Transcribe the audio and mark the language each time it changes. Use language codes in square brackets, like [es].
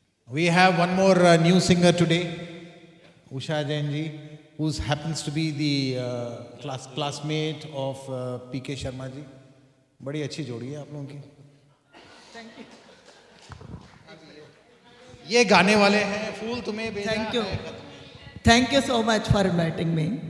[en] We have one more new singer today, Usha Jain ji, who happens to be the classmate of PK Sharma ji. [hi] बड़ी अच्छी जोड़ी है आप लोगों की. ये गाने वाले हैं फूल तुम्हें भेजा. [en] Thank you so much for inviting me.